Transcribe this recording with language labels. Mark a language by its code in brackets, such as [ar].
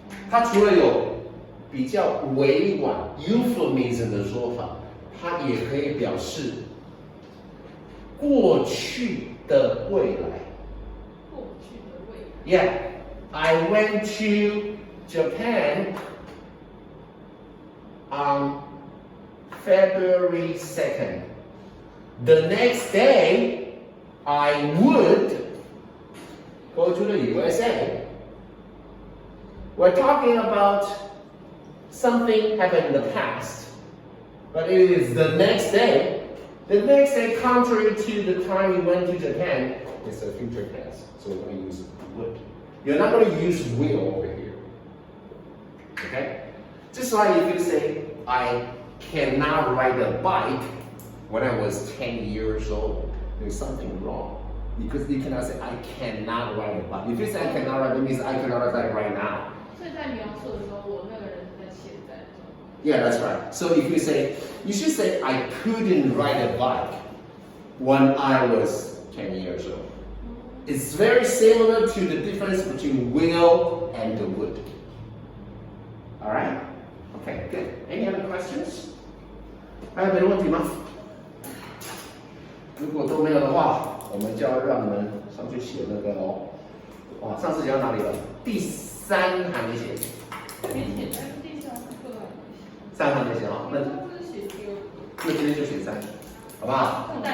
[zh] 它除了有比较委婉 euphemism 的说法，它也可以表示过去的未来。过去的未来。 [en] Yeah, I went to Japan on February 2nd. The next day, I would go to the USA. We're talking about something happened in the past, but it is the next day. The next day, contrary to the time you went to Japan, is a future tense. So we're going to use would. You're not going to use will over here. Okay? Just like if you say, I cannot ride a bike when I was 10 years old. There's something wrong. Because you cannot say, I cannot ride a bike. If you say I cannot ride, it means I cannot ride a bike right now. [zh] 所以在描述的时候，我那个人是在现在。 [en] Yeah, that's right. So if you say, you should say, I couldn't ride a bike when I was 10 years old. It's very similar to the difference between will and the would. All right? Okay, good. Any other questions? [zh] 还有别的问题吗？如果都没有的话，我们就要让你们上去写那个哦。哇，上次写到哪里了？第3还没写。没写，但是第3课 3还没写哦，那今天就写3，好不好？